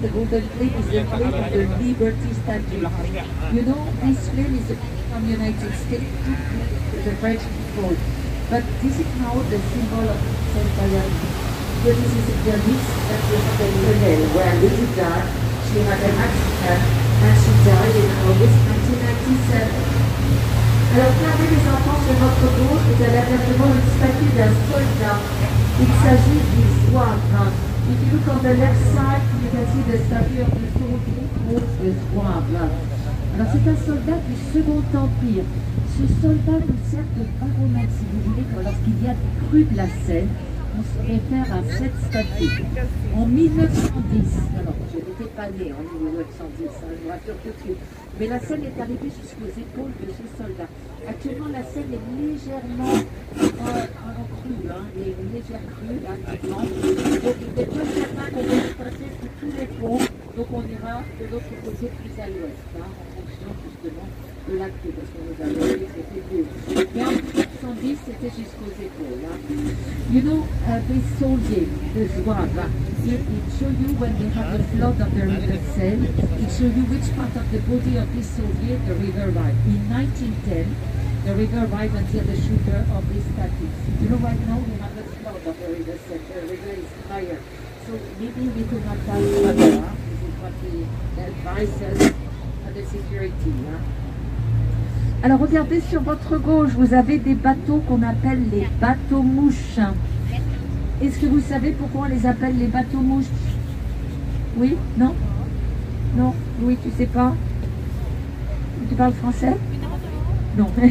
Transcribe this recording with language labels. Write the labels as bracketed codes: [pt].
[en] The golden flame is the flame of the Liberty Statue. You know, this flame is from the United States, the French people. But this is now the symbol of Saint Diana. So this is the mix that was the tunnel where Lady Di, she had an accident and she died in August 1997. [fr] Alors, regardez les enfants sur votre gauche, vous allez apercevoir une statue d'un soldat. Il s'agit du zouave. [en] If you look on the left side, you can see the statue of the soldier called the zouave. [fr] Alors, c'est un soldat du Second Empire. Ce soldat nous sert de baromètre, si vous voulez, lorsqu'il y a des crues de la Seine. on se réfère à cette statue. En 1910, alors je n'étais pas née en 1910, hein, je vous rassure tout de suite, mais la Seine est arrivée jusqu'aux épaules de ce soldat. Actuellement, la Seine est légèrement en crue, hein, il y a une légère crue, là, actuellement. Donc, il n'est pas certain qu'on va passer sur tous les ponts, donc on ira de l'autre côté plus à l'ouest, hein, en fonction justement de la crue, parce que nous avons dit que c'était plus. Mais en 1910, c'était jusqu'aux épaules. Hein. [en] You know, this soldier, the Zouave, it shows you when they have the flood of the river Seine, it shows you which part of the body of this soldier the river arrived. In 1910, the river arrived until the shoulder of this statue. You know, right now we have the flood of the river Seine, the river is higher. So maybe we could not pass further. Huh? This is what we advise us for the security. Huh? [fr] Alors regardez sur votre gauche, vous avez des bateaux qu'on appelle les bateaux mouches. Est-ce que vous savez pourquoi on les appelle les bateaux mouches? Oui? Non? Non? Oui, tu sais pas? Tu parles français? Non.